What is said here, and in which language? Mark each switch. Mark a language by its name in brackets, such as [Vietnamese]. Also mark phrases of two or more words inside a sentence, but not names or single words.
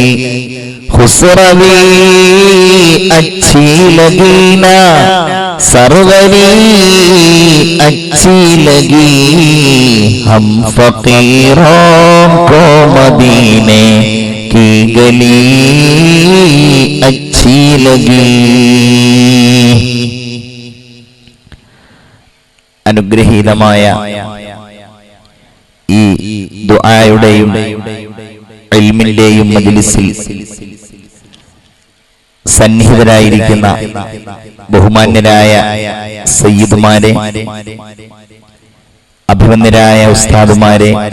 [Hindi] खुसरवी अच्छी लगी ना सरवरी अच्छी लगी. हम फकीरों को मदीने की गली अच्छी लगी. [Malayalam] അനുഗ്രഹീതമായ ഈ ദുആയുടെയും ഇൽമിന്റെയും മജ്ലിസിൽ സന്നിഹിതരായിരിക്കുന്ന ബഹുമാന്യരായ സയ്യിദുമാരെ, അഭിവന്ദരായ ഉസ്താദുമാരെ,